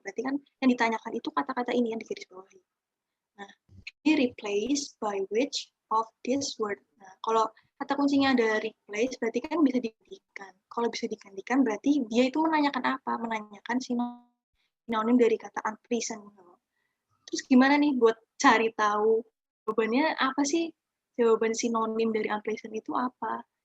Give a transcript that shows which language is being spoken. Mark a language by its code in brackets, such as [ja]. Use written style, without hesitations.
[id] Berarti kan yang ditanyakan itu kata-kata ini yang digarisbawahi. [en] Nah, be replaced by which of this word. [id] Nah, kalau kata kuncinya ada replace, berarti kan bisa digantikan. Kalau bisa digantikan, berarti dia itu menanyakan apa? Menanyakan sinonim dari kata unpleasant. Terus gimana nih buat cari tahu jawabannya apa sih? Jawaban sinonim dari unpleasant itu apa?